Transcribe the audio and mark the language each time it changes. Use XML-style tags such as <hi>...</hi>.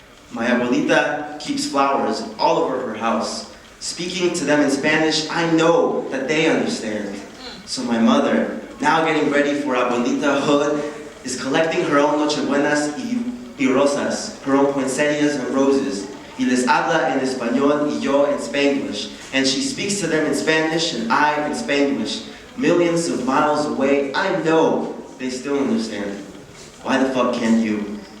<en>My abuelita keeps flowers all over her house. Speaking to them in Spanish, I know that they understand. So my mother, now getting ready for abuelitahood, is collecting her own</en> <es>nochebuenas y rosas,</es> <en>her own poinsettias and roses.</en> <es>Y les habla en español y yo en Spanglish.</es> <en>And she speaks to them in Spanish and I in Spanglish. Millions of miles away, I know they still understand. Why the fuck can't you?</en>